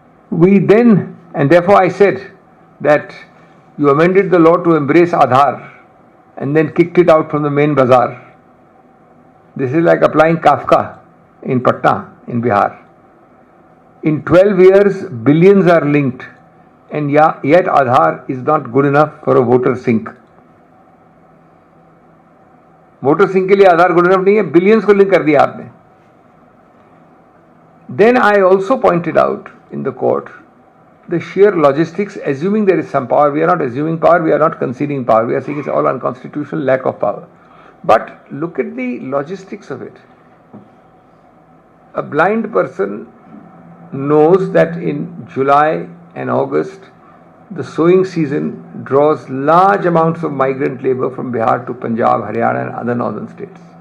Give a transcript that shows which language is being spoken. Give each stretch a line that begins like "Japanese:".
English: We then, and therefore I said that you amended the law to embrace Aadhaar and then kicked it out from the main bazaar. This is like applying Kafka in Patna, in Bihar. In 12 years, billions are linked, and yet Aadhaar is not good enough for a voter sync.
Hindi: Voter sink के लिए आधार good enough नहीं है, billions को link कर दिया आपने.
English: Then I also pointed out in the court the sheer logistics, assuming there is some power. We are not assuming power, we are not conceding power, we are saying it's all unconstitutional, lack of power. But look at the logistics of it. A blind person knows that in July and August the sowing season draws large amounts of migrant labor from Bihar to Punjab, Haryana and other northern states.